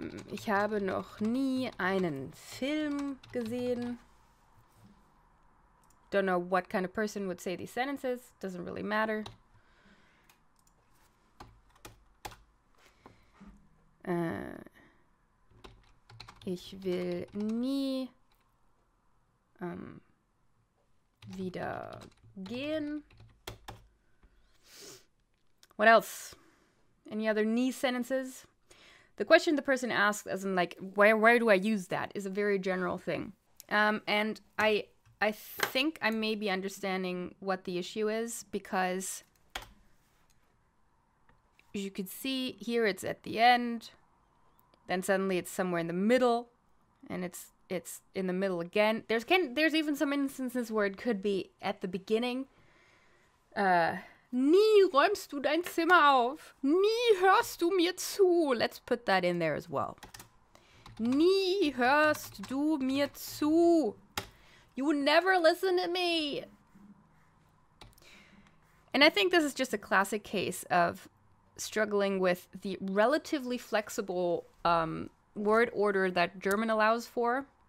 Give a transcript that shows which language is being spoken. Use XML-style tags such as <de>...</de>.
<de>Ich habe noch nie einen Film gesehen.</de> <en>Don't know what kind of person would say these sentences. Doesn't really matter.</en> <de>Ich will nie wieder gehen.</de> <en>What else? Any other nie sentences? The question the person asks, as in where do I use that, is a very general thing. And I think I may be understanding what the issue is, because as you could see here, it's at the end, then suddenly it's somewhere in the middle, and it's in the middle again. There's even some instances where it could be at the beginning.</en> <de>Nie räumst du dein Zimmer auf. Nie hörst du mir zu.</de> <en>Let's put that in there as well.</en> <de>Nie hörst du mir zu.</de> <en>You never listen to me. And I think this is just a classic case of struggling with the relatively flexible word order that German allows for.</en>